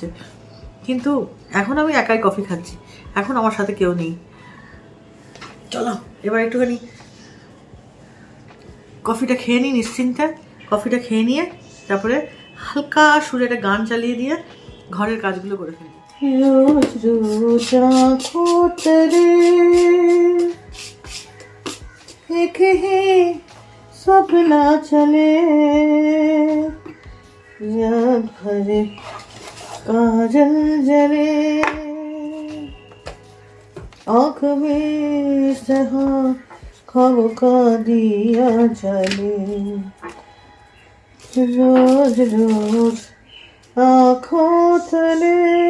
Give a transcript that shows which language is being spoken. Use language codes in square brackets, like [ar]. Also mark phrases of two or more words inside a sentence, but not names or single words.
[bn] কিন্তু এখন আমি একাই কফি খাচ্ছি, এখন আমার সাথে কেউ নেই। চলো এবার একটুখানি কফিটা খেয়ে নিই নিশ্চিন্তে। কফিটা খেয়ে নিয়ে তারপরে হালকা সুরে একটা গান চালিয়ে দিয়ে ঘরের কাজগুলো করে ফেলি। [hi] रोज रोज आँखों तले एक ही सपना चले, याद भरे काजल जले, आँख में सहा ख्वाब का दिया जले, रोज रोज आँखों तले